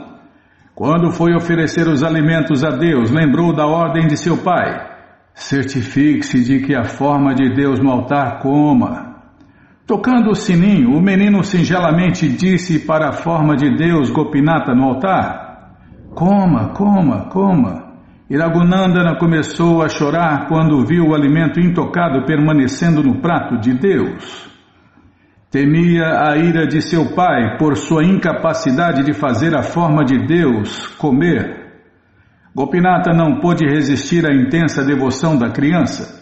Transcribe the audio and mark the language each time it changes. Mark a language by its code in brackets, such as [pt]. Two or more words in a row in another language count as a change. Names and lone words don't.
[pt] Quando foi oferecer os alimentos a Deus, lembrou da ordem de seu pai: certifique-se de que a forma de Deus no altar coma. Tocando o sininho, o menino singelamente disse para a forma de Deus Gopinatha no altar: coma, coma, coma. E Raghunandana começou a chorar quando viu o alimento intocado permanecendo no prato de Deus. Temia a ira de seu pai por sua incapacidade de fazer a forma de Deus comer. Gopinatha não pôde resistir à intensa devoção da criança.